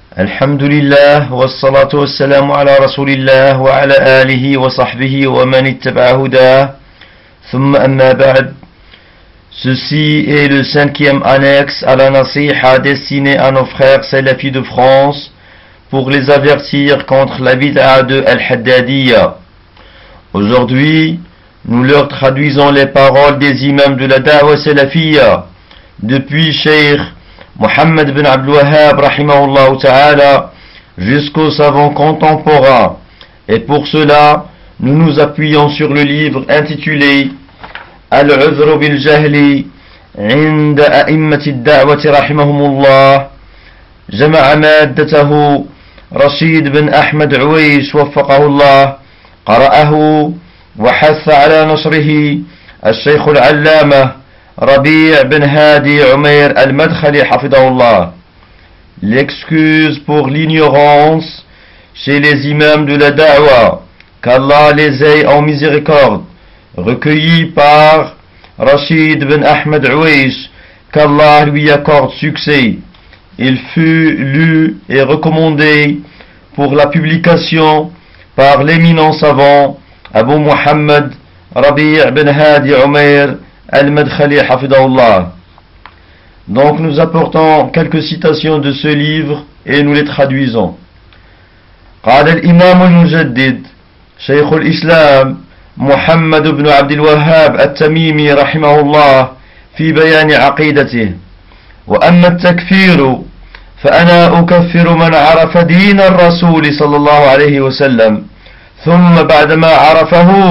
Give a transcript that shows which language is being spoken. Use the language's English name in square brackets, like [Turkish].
[Arabic] الحمد لله والصلاة والسلام على رسول الله وعلى آله وصحبه ومن اتبع هداه. ثم أما بعد، [French] ceci est le cinquième annexe à la nasiha destinée à nos frères salafis de France pour les avertir contre la bid'a de Al-Haddadiyya. Aujourd'hui, nous leur traduisons les paroles des imams de la da'wa salafiyya depuis Cheikh Mohammed bin Abdul Wahhab rahimahullah ta'ala jusqu'au savant contemporain. Et pour cela, nous nous appuyons sur le livre intitulé Al-Udhr bil Jahli 'ind a'immat ad-da'wah rahimahumullah. [Arabic] Jama'a maddatahu Rashid bin Ahmed Uwaysh waffaqahullah. قرأه وحث على نشره الشيخ العلامة ربيع بن هادي عمير المدخلي حفظه الله. [French] L'excuse pour l'ignorance chez les imams de la da'wa, qu'Allah les ait en miséricorde, recueilli par Rashid bin Ahmed Uwaysh, qu'Allah lui accorde succès. Il fut lu et recommandé pour la publication par l'éminent savant Abu Muhammad Rabi' ibn Hadi Umair al-Madkhali hafidahullah. Donc nous apportons quelques citations de ce livre et nous les traduisons. [Arabic] قال الإمام المجدد شيخ الإسلام محمد بن عبد الوهاب التميمي رحمه الله في بيان عقيدته: وأما التكفير فأنا أكفر من عرف دين الرسول صلى الله عليه وسلم ثم بعدما عرفه